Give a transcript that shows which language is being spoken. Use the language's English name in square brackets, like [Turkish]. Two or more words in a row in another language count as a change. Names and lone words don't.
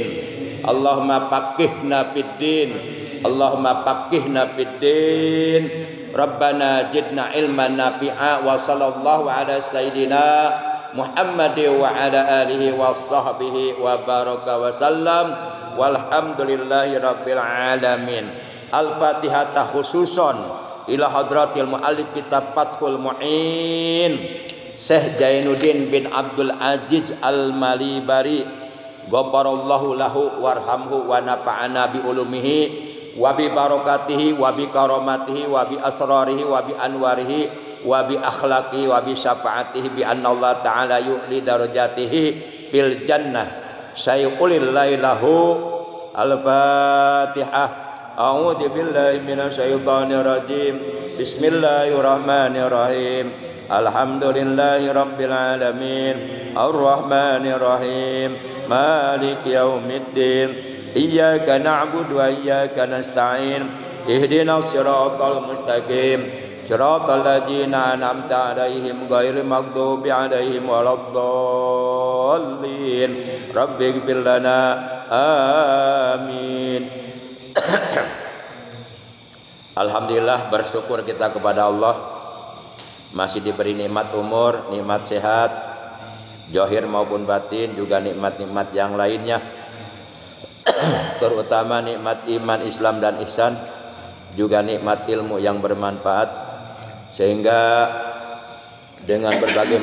[Arabic] اللهم فقهنا في الدين. اللهم فقهنا في الدين. ربنا زدنا علما نافعا وصلى الله على سيدنا محمد وعلى آله وصحبه وبارك وسلم. والحمد لله رب العالمين. الفاتحة خصوصا إلى حضرة المؤلف كتاب فتح المعين شيخ زين الدين بن عبد العزيز المليباري غفر الله له وارحمه ونفعنا بعلومه وببركاته وبكراماته وبأسراره وبأنواره وبأخلاقه وبشفاعته بأن الله تعالى يعلي درجاته في الجنة سيقول لا إله. الفاتحة. أعوذ بالله من الشيطان الرجيم. بسم الله الرحمن الرحيم. الحمد لله رب العالمين. الرحمن الرحيم. مالك يوم الدين. إياك نعبد وإياك نستعين. اهدنا الصراط المستقيم. صراط الذين أنعمت عليهم غير المغضوب عليهم ولا الضالين. رب اغفر لنا. آمين. [Indonesian] Alhamdulillah, bersyukur kita kepada Allah masih diberi nikmat umur, nikmat sehat zahir maupun batin, juga nikmat-nikmat yang lainnya terutama nikmat iman, Islam dan ihsan, juga nikmat ilmu yang bermanfaat, sehingga dengan berbagai